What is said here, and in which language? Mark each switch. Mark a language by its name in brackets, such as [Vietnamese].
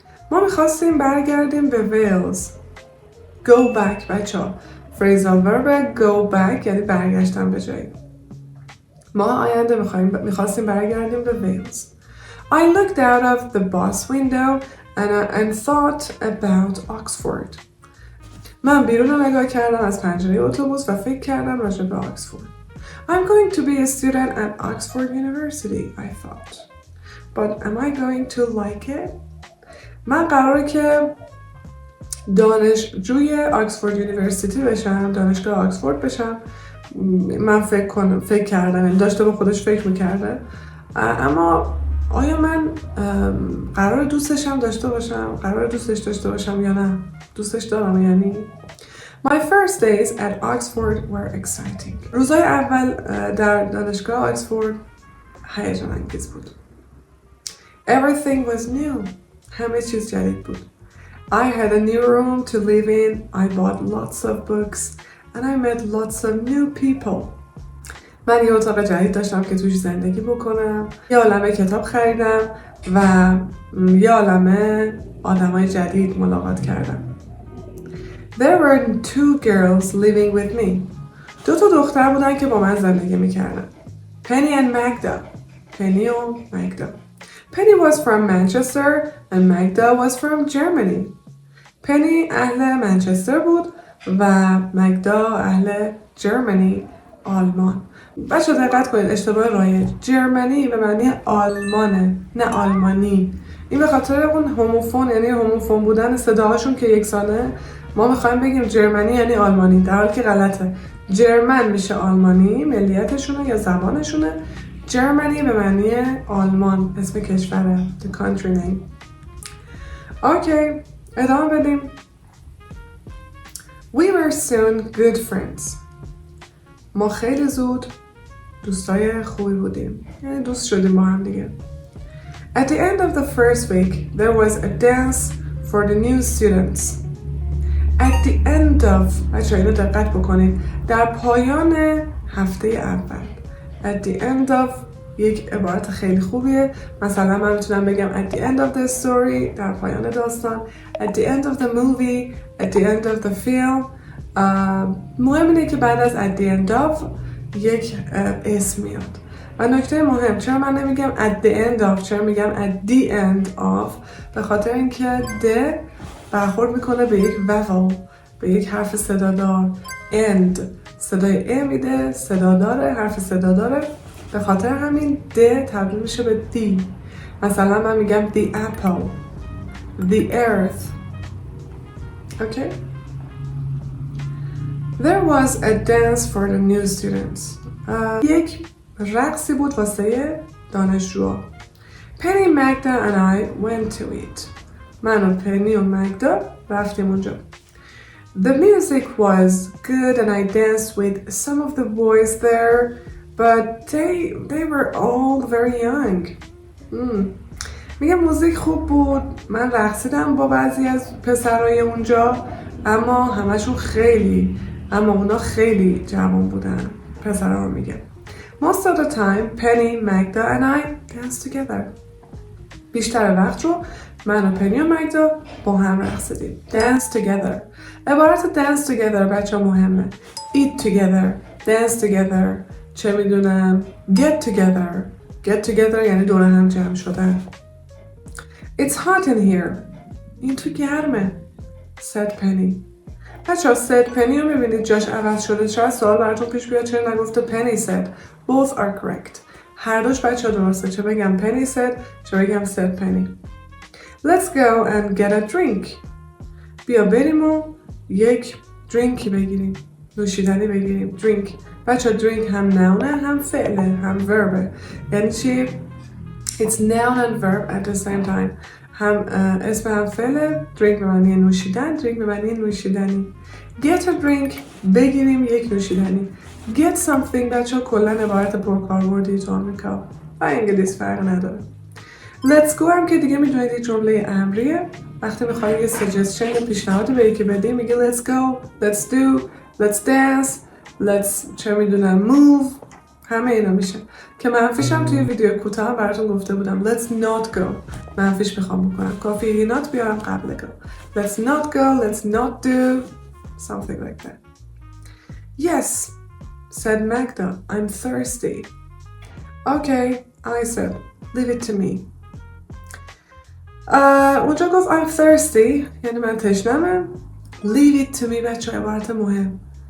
[Persian] ما میخواستیم برگردیم به ویلز. [English] Go back [Persian] بچه ها. [English] Phrasal verb go back [Persian] یعنی برگشتن به جایی. ما آینده میخواستیم برگردیم به ویلز. [English] I looked out of the bus window and thought about Oxford. [Persian] من بیرون رو نگاه کردم از پنجره اتوبوس و فکر کردم راجع به آکسفورد. [English] I'm going to be a student at Oxford University, I thought. But am I going to like it? [Persian] من قراره که دانشجوی آکسفورد یونیورسیتی بشم، دانشگاه آکسفورد بشم. من فکر کردم، یعنی داشته با خودش فکر میکرده. اما آیا من قرار دوستشم داشته باشم؟ قرار دوستش داشته باشم یا نه؟ دوستش دارم یعنی؟ [English] My first days at Oxford were exciting. [Persian] روزای اول در دانشگاه آکسفورد هیجان انگیز بود. [English] Everything was new. [Persian] همه چیز جدید بود. [English] I had a new room to live in. I bought lots of books and I met lots of new people. [Persian] من یه اتاق جدید داشتم که توش زندگی بکنم. یه عالمه کتاب خریدم و یه عالمه آدمای جدید ملاقات کردم. [English] There were 2 girls living with me. [Persian] 2 دختر بودن که با من زندگی میکردن. [English] Penny and Magda. Penny و Magda. Penny was from Manchester and Magda was from Germany. [Persian] Penny اهل منچستر بود و مگدا اهل جرمنی، آلمان. بچه دقت کنید اشتباه رایج. جرمنی به معنی آلمانه نه آلمانی. این به خاطر اون هوموفون یعنی هوموفون بودن صداهاشون که یکسانه. ما میخوایم بگیم جرمنی یعنی آلمانی در حالی که غلطه. جرمن میشه آلمانی ملیتشونه یا زبانشونه. جرمنی به معنی آلمان اسم کشوره. [English] The country name. [Persian] اوکی ادامه بدیم. [English] We were soon good friends. [Persian] ما خیلی زود دوستای خوبی بودیم. یعنی دوست شدیم با هم دیگه. [English] At the end of the first week, there was a dance for the new students. At the end of [Persian] بچه اینو دقت بکنید. در پایان هفته اول. [English] At the end of [Persian] یک عبارت خیلی خوبیه. مثلا من میتونم بگم [English] at the end of the story [Persian] در پایان داستان. [English] At the end of the movie. At the end of the film. [Persian] مهم اینه که بعد از at the end of یک اسم میاد. و نکته مهم چرا من نمیگم [English] at the end of [Persian] چرا میگم at the end of به خاطر اینکه the برخورد میکنه به یک vowel به یک حرف صدادار. end صدای ا میده صدا داره حرف صدا داره به خاطر همین the تبدیل میشه به the. مثلا من میگم [English] the apple the earth. okay. There was a dance for the new students. [Persian] یک رقصی بود واسه دانشجوها. [English] Penny, Magda and I went to it. [Persian] من و پنی و مگدا رفتیم اونجا. [English] The music was good and I danced with some of the boys there, but they were all very young. [Persian] میگم موزیک خوب بود. من رقصیدم با بعضی از پسرای اونجا اما همشون خیلی اما اونا خیلی جوان بودن. پسرها رو میگه. [English] Most of the time, Penny, Magda and I dance together. [Persian] بیشتر وقت رو من و پنی و مگدا با هم رقصیدیم. [English] Dance together. [Persian] عبارت [English] dance together [Persian] بچه مهمه. [English] Eat together. Dance together. [Persian] چه میدونم [English] get together. Get together [Persian] یعنی دور هم جمع شدن. [English] It's hot in here. [Persian] این تو گرمه. [English] Said Penny. [Persian] بچه ها [English] said Penny [Persian] رو میبینید جاش عوض شده. شاید سوال براتون پیش بیاد چرا نگفته [English] Penny said. Both are correct. [Persian] هر دوش بچه ها درسته. چه بگم [English] Penny said [Persian] چه بگم [English] said Penny. Let's go and get a drink. [Persian] بیا بریم و یک درینکی بگیریم. نوشیدنی بگیریم. drink. بچه درینک هم نونه هم فعله هم وربه. یعنی چی؟ [English] It's noun and verb at the same time. [Persian] هم اسم هم فعله. درینک به معنی نوشیدن. درینک به معنی نوشیدنی. [English] Get a drink. [Persian] بگیریم یک نوشیدنی. [English] Get something [Persian] بچه کلن عبارت پرکاربردی تو آمریکا و انگلیس فرق نداره. [English] Let's go [Persian] هم که دیگه میدونید یه جمله امریه. وقتی میخوایی یه سجستشن یا پیشنهادی به یکی بدی میگه [English] let's go, let's do, let's dance, [Persian] let's چه میدونم move. همه اینا میشه که منفیش هم توی ویدیو کوتاه براتون گفته بودم. [English] Let's not go. [Persian] منفیش میخوام بکنم. کافیه یه not بیارم قبل go. [English] Let's not go, let's not do something like that. Yes, said Magda, I'm thirsty. Okay, I said, leave it to me. [Persian] اونجا گفت [English] I'm thirsty [Persian] یعنی من تشنمم. [English] Leave it to me [Persian] بچه عبارت مهم.